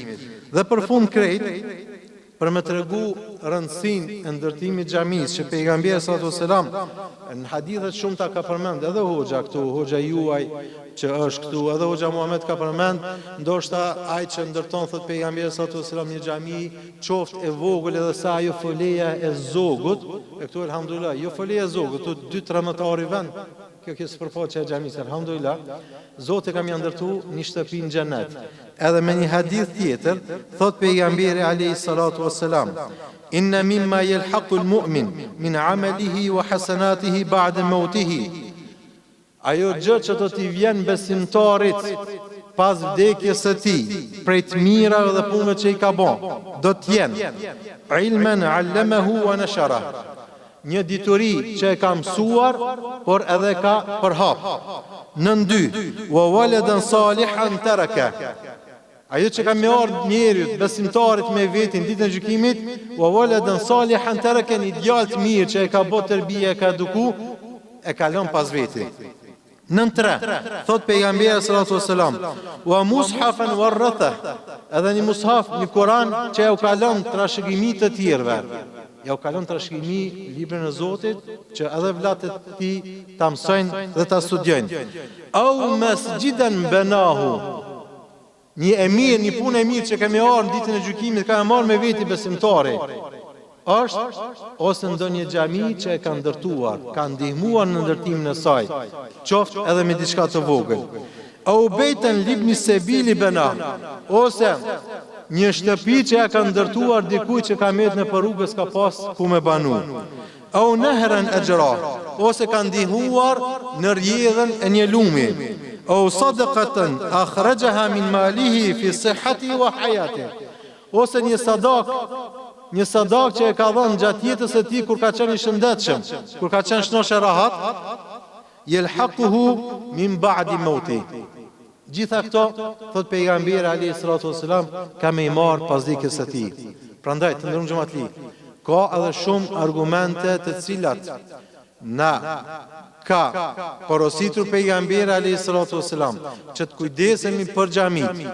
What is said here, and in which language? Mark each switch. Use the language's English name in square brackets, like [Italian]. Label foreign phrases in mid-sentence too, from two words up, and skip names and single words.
[Albanian] Dhe për fund krejt, për me tregu rëndësinë e ndërtimit xhamisë që pejgamberi [Arabic] صلى الله عليه وسلم [Albanian] në hadithet shumëta ka përmend, edhe hoxha këtu, hoxha juaj që është këtu, edhe hoxha Muhammed ka përmend, ndoshta ai që ndërton thot pejgamberi [Arabic] صلى الله عليه وسلم [Albanian] një xhami qoftë e vogël edhe sa ajo foleja e zogut, e këtu elhamdulillah, jo foleja e zogut, këtu 2-3 metari vend. Kjo sipërfaqja e xhamisë, alhamdulillah, Zoti ka më ndërtu një shtëpi në xhenet. Edhe me një hadith tjetër, thot pejgamberi [Arabic] عليه الصلاة والسلام, إن مما يلحق المؤمن من عمله وحسناته بعد موته. [Albanian] Ajo gjë që do t'i vjen besimtarit pas vdekjes së tij, prej të mirave dhe punëve që i ka bën, do të jenë [Arabic] علما علمه ونشره. [Albanian] Një dituri që e ka mësuar, por edhe ka përhap. Nën 2, [Arabic] وولدا صالحا تركه. [Albanian] Ajo që ka me ardhë njerit, besimtarit me vetin ditën e gjykimit, [Arabic] وولدا صالحا تركه, [Albanian] një djalë të mirë që e ka bë tërbije, e ka eduku, e ka lënë pas vetit. Nën 3, thot pejgamberi [Arabic] صلى الله عليه وسلم, ومصحفا ورثه, [Albanian] edhe një mushaf, një Kur'an që e u ka lënë trashëgimi të tjerëve. Ja u kalon trashëgimi librin e Zotit që edhe vllatet e tij ta mësojnë dhe ta studiojnë. [Arabic] أو مسجدا بناه. [Albanian] Një e mirë, një punë e mirë që kemi marrë në ditën e gjykimit, ka marrë me veti besimtari. Është ose ndonjë xhami që e ka ndërtuar, ka ndihmuar në ndërtimin e saj, qoftë edhe me diçka të vogël. [Arabic] أو بيتا لابن السبيل بناه. [Albanian] Ose një shtëpi që ja ka ndërtuar dikujt që ka met në rrugës ka pas ku me banu. [Arabic] أو نهرا أجراه, [Albanian] ose ka ndihmuar në rrjedhën e një lumi. [Arabic] أو صدقة أخرجها من ماله في صحته وحياته. [Albanian] Ose një sadak që e ka dhënë gjatë jetës së tij kur ka qenë i shëndetshëm, kur ka qenë shnosh e rahat, [Arabic] يلحقه من بعد موته. [Albanian] Gjitha këto, thot pejgamberi [Arabic] عليه الصلاة والسلام, [Albanian] ka me i marë pas vdekjes së tij. Prandaj, të ndërruar xhamatli, ka edhe shumë argumente të cilat na ka porositur pejgamberi [Arabic] عليه الصلاة والسلام [Albanian] që të kujdesemi për xhamit.